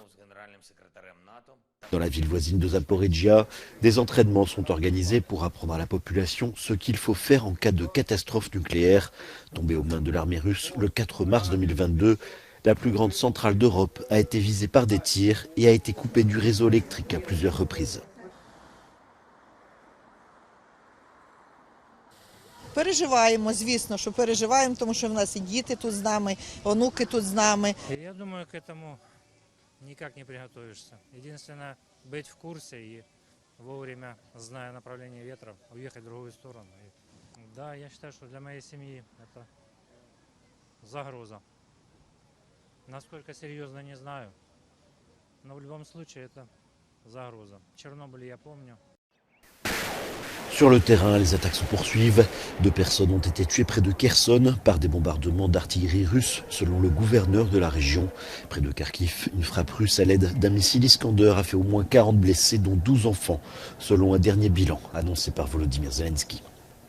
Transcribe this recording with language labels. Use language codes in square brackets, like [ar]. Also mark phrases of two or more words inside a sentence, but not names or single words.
[fr] Dans la ville voisine de Zaporizhia, des entraînements sont organisés pour apprendre à la population ce qu'il faut faire en cas de catastrophe nucléaire. Tombée aux mains de l'armée russe le 4 mars 2022, la plus grande centrale d'Europe a été visée par des tirs et a été coupée du réseau électrique à plusieurs reprises. [uk] Переживаємо, звісно, що переживаємо, тому що в нас і діти тут з нами, онуки тут з нами. [ru] Я думаю, к этому никак не приготовишься. Единственное, быть в курсе и вовремя, зная направление ветра, уехать в другую сторону. Да, я считаю, что для моей семьи это загроза. Насколько серьезно, не знаю. Но в любом случае это загроза. Чернобыль я помню. [fr] Sur le terrain, les attaques se poursuivent. 2 personnes ont été tuées près de Kherson par des bombardements d'artillerie russe, selon le gouverneur de la région. Près de Kharkiv, une frappe russe à l'aide d'un missile Iskander a fait au moins 40 blessés, dont 12 enfants, selon un dernier bilan annoncé par Volodymyr Zelensky.